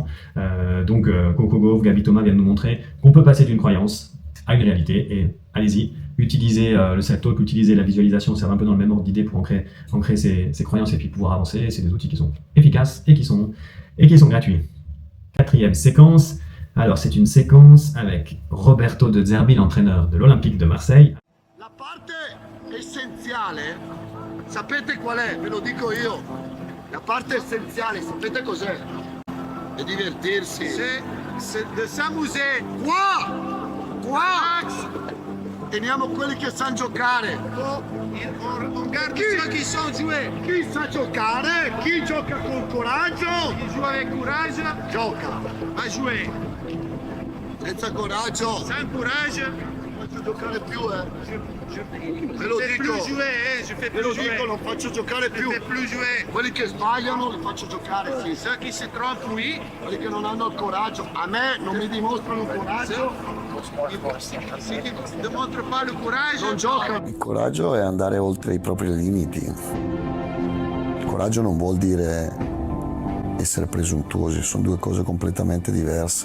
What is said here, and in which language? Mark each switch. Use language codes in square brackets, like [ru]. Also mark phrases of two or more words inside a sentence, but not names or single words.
[fr] Donc Coco Gauff, Gaby Thomas viennent nous montrer qu'on peut passer d'une croyance à une réalité et allez-y, utilisez le self-talk, utilisez la visualisation, c'est un peu dans le même ordre d'idée pour ancrer ces croyances et puis pouvoir avancer. C'est des outils qui sont efficaces et qui sont gratuits. Quatrième séquence, alors c'est une séquence avec Roberto De Zerbi, l'entraîneur de l'Olympique de Marseille. [it] La parte essenziale, sapete qual è? Ve lo dico io. La parte essenziale, sapete cos'è? È divertirsi. [fr] C'est de s'amuser. [it] Qua! Teniamo quelli che sanno giocare. [fr] On garde ceux qui savent jouer. [it] Chi sa giocare? Chi gioca con coraggio? [fr] Chi joue avec courage? Gioca. Va jouer. [it] Senza coraggio. [fr] Sans courage. [it] Non faccio giocare più, Ve lo dico. Ve lo dico, non faccio giocare più. Quelli che sbagliano li faccio giocare, sì. [fr] Ceux qui se trompent, oui. [it] Quelli che non hanno il coraggio. A me non mi dimostrano il coraggio. Non giocano. Il coraggio è andare oltre i propri limiti. Il coraggio non vuol dire essere presuntuosi, sono due cose completamente diverse.